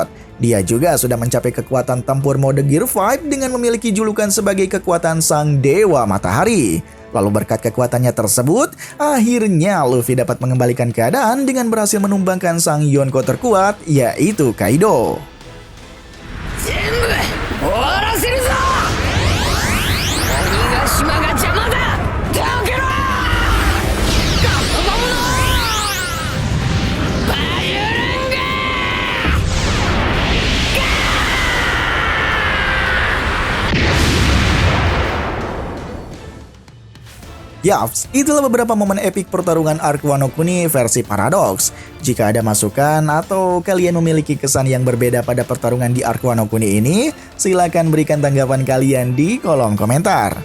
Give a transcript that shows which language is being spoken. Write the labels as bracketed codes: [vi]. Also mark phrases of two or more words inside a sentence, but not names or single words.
[id] Dia juga sudah mencapai kekuatan tempur mode Gear 5 dengan memiliki julukan sebagai kekuatan Sang Dewa Matahari. Lalu berkat kekuatannya tersebut, akhirnya Luffy dapat mengembalikan keadaan dengan berhasil menumbangkan sang Yonko terkuat, yaitu Kaido. [ja] 全部終わらせるぞ。鬼ヶ島が邪魔だ。どけろ。ガットボムのバイオランガー。 [id] Yaps, itulah beberapa momen epik pertarungan Arc Wano Kuni versi Paradox. Jika ada masukan atau kalian memiliki kesan yang berbeda pada pertarungan di Arc Wano Kuni ini, silakan berikan tanggapan kalian di kolom komentar.